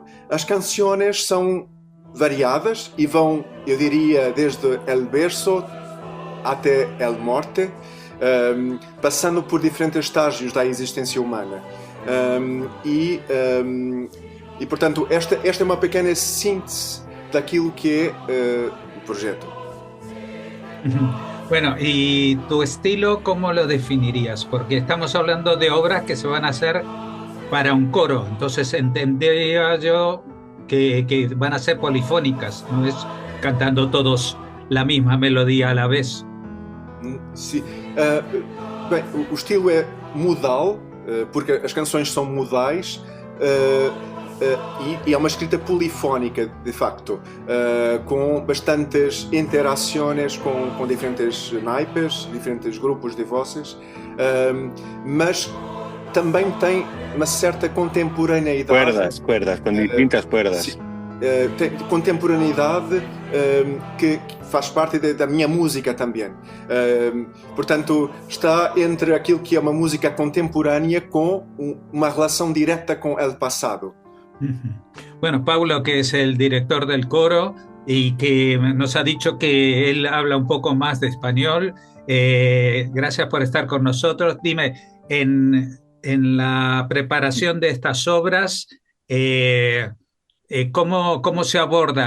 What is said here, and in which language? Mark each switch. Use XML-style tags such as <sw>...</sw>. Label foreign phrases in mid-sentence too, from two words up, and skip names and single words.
<pt>As canções são variadas e vão, eu diria, desde El Verso até El Morte, passando por diferentes estágios da existência humana. E portanto, esta é uma pequena síntese daquilo que é o projeto.</pt> <es>Bueno, ¿y tu estilo cómo lo definirías? Porque estamos hablando de obras que se van a hacer para un coro, entonces entendía yo que van a ser polifónicas, no es cantando todos la misma melodía a la vez.</es> <pt>Sim. Bem, o estilo é modal, porque as canções são modais, e é uma escrita polifónica, de facto, com bastantes interações com diferentes naipes, diferentes grupos de vozes, mas também tem uma certa contemporaneidade.</pt> <es>cuerdas, con distintas cuerdas.</es> <pt>Sim, tem contemporaneidade que faz parte da minha música também. Portanto, está entre aquilo que é uma música contemporânea com uma relação direta com o passado.</pt> <es>Bueno, Paulo, que es el director del coro y que nos ha dicho que él habla un poco más de español, gracias por estar con nosotros. Dime, en la preparación de estas obras, ¿cómo se aborda?</es>